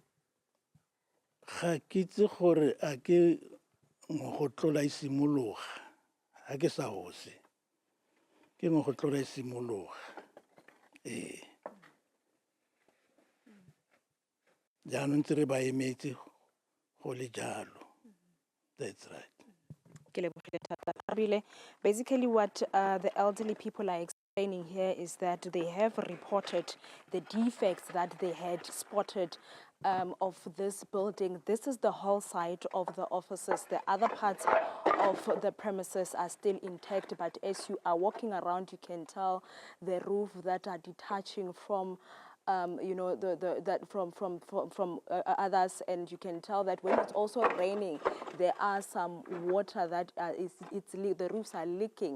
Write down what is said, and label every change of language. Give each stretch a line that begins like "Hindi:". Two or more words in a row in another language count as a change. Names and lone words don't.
Tswana: ga ke itse gore a ke go tlola isimologa ga ke sa hose ke go tlola isimologa jaanong ntse re ba emetse go le jalo
English: that's right. Basically, what the elderly people are explaining here is that they have reported the defects that they had spotted of this building. This is the whole side of the offices. The other parts of the premises are still intact, but as you are walking around, you can tell the roof that are detaching from from others, and you can tell that when it's also raining, there are some water that the roofs are leaking.